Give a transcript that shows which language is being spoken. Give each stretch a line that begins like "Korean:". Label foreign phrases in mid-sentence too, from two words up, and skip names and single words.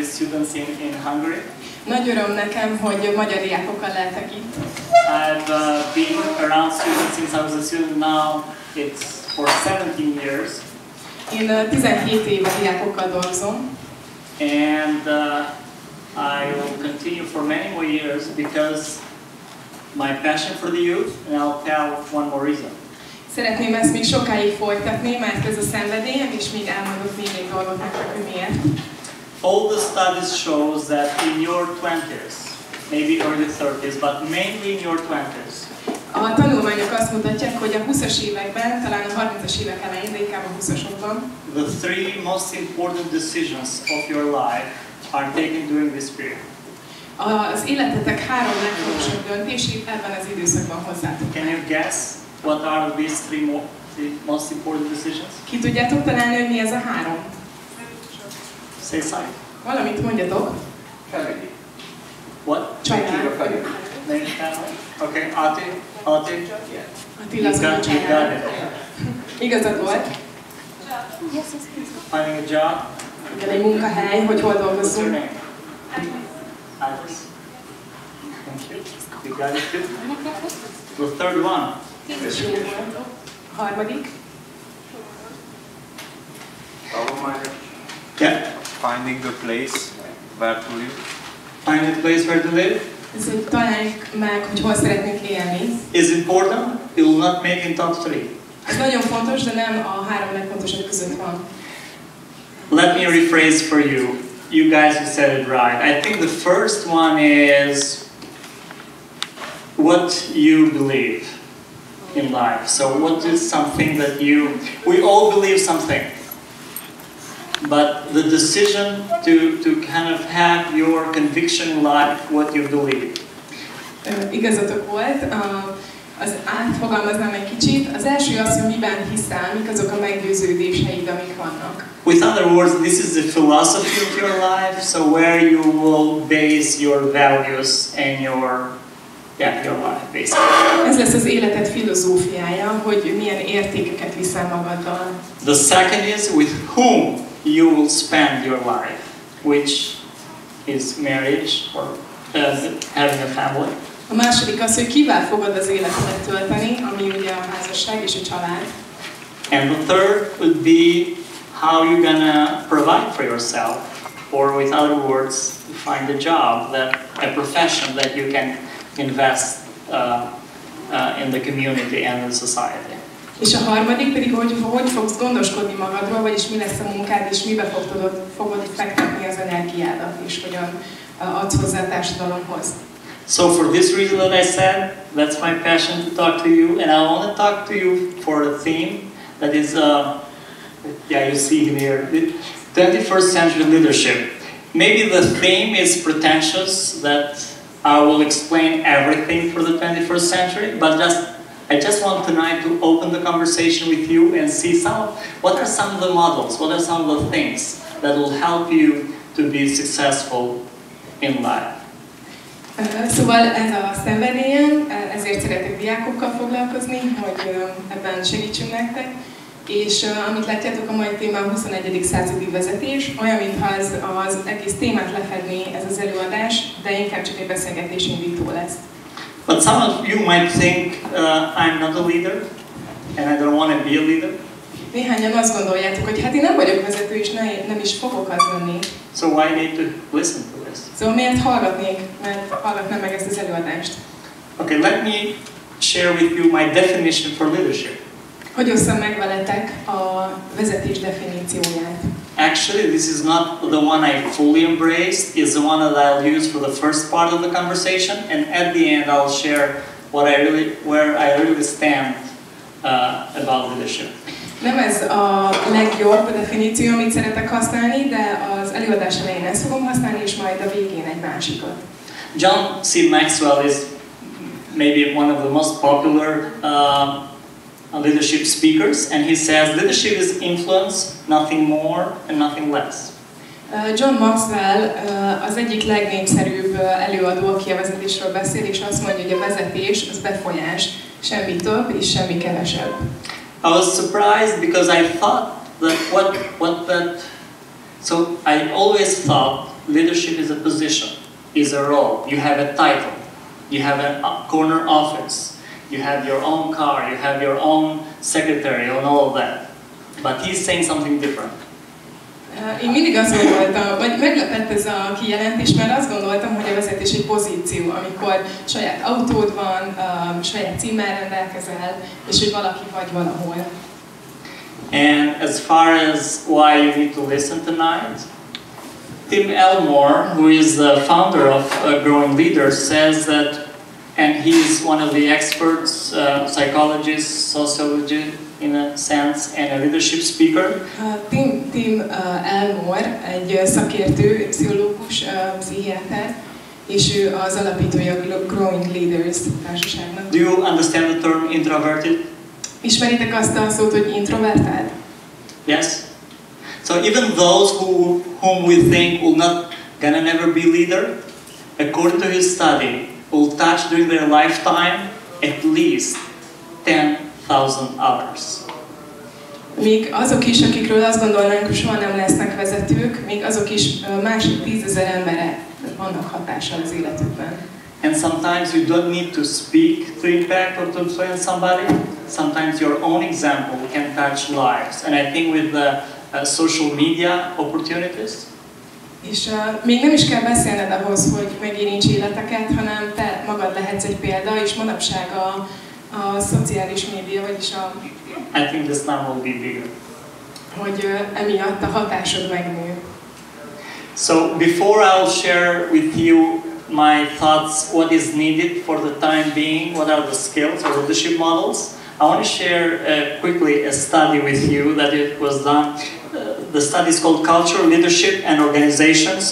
English: students in Hungary.
Hungarian: Nagy öröm nekem, hogy magyar diákokkal lehetek itt.
English: I've been around students since I was a student. Now it's for 17 years.
Hungarian: Én 17 éve diákokkal dolgozom.
English: And I will continue for many more years because my passion for the youth, and I'll tell one more reason.
Hungarian: Szeretném ezt még sokáig folytatni, mert ez a szenvedélyem, és még elmondok még egy dolgot nektek, hogy miért.
English: All the studies shows that in your 20s, maybe early 30s, but mainly in your 20s.
Hungarian: A tanulmányok azt mutatják, hogy a 20-as években, talán a 30-as évek elején, de inkább a 20-asokban,
English: the three most important decisions of your life are taken during this period.
Hungarian: Az életetek 3 legfontosabb döntését ebben az időszakban hozzátok.
English: Can you guess what are these three most important decisions?
Hungarian: Ki tudjátok találni, hogy mi ez a 3?
English: Say something.
Hungarian: Valamit mondjatok.
English: Family. What?
Hungarian: Család.
English: Name family. Okay, Ati.
Hungarian: Attila az mondja, család. Igazad volt.
English: Finding a job.
Hungarian: Igen, egy munkahely, hogy hol
English: What's your
Hungarian: dolgozzunk.
English: name? Alice. Thank you. You got it too? The third one.
Hungarian: A harmadik.
English: Yeah. Finding the place where to live. Find a place where to live.
Hungarian: Ez, hogy találjuk meg, hogy hol szeretnénk élni.
English: Is important. It will not make in top 3.
Hungarian: Ez nagyon fontos, de nem a 3 legfontosabb között van.
English: Let me rephrase for you. You guys who said it right. I think the first one is what you believe in life. So what is something that we all believe something. But the decision to kind of have your conviction in life, what you believe.
Hungarian: Igazatok volt. Az átfogalmaznám egy kicsit. Az első az, hogy miben hiszel, mik azok a meggyőződéseid, amik vannak.
English: With other words, this is the philosophy of your life, so where you will base your values and your life, basically.
Hungarian: Ez lesz az életed filozófiája, hogy milyen értékeket viszel magaddal.
English: The second is with whom you will spend your life, which is marriage or having a family.
Hungarian: A második az, hogy kivel fogod az életedet tölteni, ami ugye a házasság és a család.
English: And the third would be how you're gonna provide for yourself, or with other words, find a job, a profession that you can invest in the community and the society.
Hungarian: És a harmadik pedig, hogy fogsz gondoskodni magadról, vagyis mi lesz a munkád, és mibe fogod fektetni az energiádat, és hogyan adsz hozzá a társadalomhoz.
English: So for this reason that I said, that's my passion to talk to you, and I want to talk to you for a theme that is, you see here, 21st century leadership. Maybe the theme is pretentious, that I will explain everything for the 21st century, but I just want tonight to open the conversation with you and see what are some of the models, what are some of the things that will help you to be successful in life.
Hungarian: Szóval ez a szenvedélyem, ezért szeretek diákokkal foglalkozni, hogy ebben segítsünk nektek. És amit látjátok, a mai téma a 21. századi vezetés, olyan, mintha az egész témát lefedné ez az előadás, de inkább csak egy beszélgetés indító lesz.
English: But some of you might think I'm not a leader, and I don't want to be a leader.
Hungarian: Néhányan azt gondoljátok, hogy hát én nem vagyok vezető, és nem is fogok az lenni.
English: So why need to listen to this?
Hungarian: Szóval miért hallgatnék, mert hallgatnám meg ezt az előadást?
English: Okay, let me share with you my definition for leadership.
Hungarian: Hogy osszam meg veletek a vezetés definícióját.
English: Actually, this is not the one I fully embraced. It's the one that I'll use for the first part of the conversation, and at the end I'll share where I really stand about leadership.
Hungarian: Nem ez a legjobb definíció, amit szeretek használni, de az előadás elején ezt fogom használni, és majd a végén egy másikat.
English: John C. Maxwell is maybe one of the most popular leadership speakers, and he says leadership is influence, nothing more and nothing less.
Hungarian: John Maxwell az egyik legnépszerűbb előadó, aki a vezetésről beszél, és azt mondja, hogy a vezetés az befolyás, semmi több és semmi kevesebb.
English: I was surprised because I thought that I always thought leadership is a position, is a role. You have a title, you have a corner office, you have your own car, you have your own secretary, and all of that. But he's saying something different.
Hungarian: Én mindig azt gondoltam, vagy meglepett ez a kijelentés, mert azt gondoltam, hogy a vezetés egy pozíció, amikor saját autód van, saját címmel rendelkezel, és hogy valaki vagy valahol.
English: And as far as why you need to listen tonight, Tim Elmore, who is the founder of Growing Leaders, says that, and he's one of the experts, psychologists, sociologist in a sense, and a leadership speaker.
Hungarian: Tim Elmore egy szakértő, pszichológus, pszichiáter, és ő az alapítója a Growing Leaders társaságnak.
English: Do you understand the term introverted?
Hungarian: Ismeritek azt a szót, hogy introvertált?
English: Yes. So even those whom we think will not gonna never be leader, according to his study, will touch during their lifetime at least 10,000 others.
Hungarian: Még azok is, akikről azt gondolnánk, hogy soha nem lesznek vezetők, még azok is másik 10,000 emberre vannak hatással az életükben.
English: And sometimes you don't need to speak to impact or to influence somebody. Sometimes your own example can touch lives. And I think with the social media opportunities,
Hungarian: és még nem is kell beszélned ahhoz, hogy megérints életeket, hanem te magad lehetsz egy példa, és manapság a szociális média, vagyis
English: I think this number will be bigger.
Hungarian: Hogy emiatt a hatásod megnő.
English: So before I'll share with you my thoughts, what is needed for the time being, what are the skills or leadership models, I want to share quickly a study with you that it was done. The study is called Culture, Leadership and Organizations.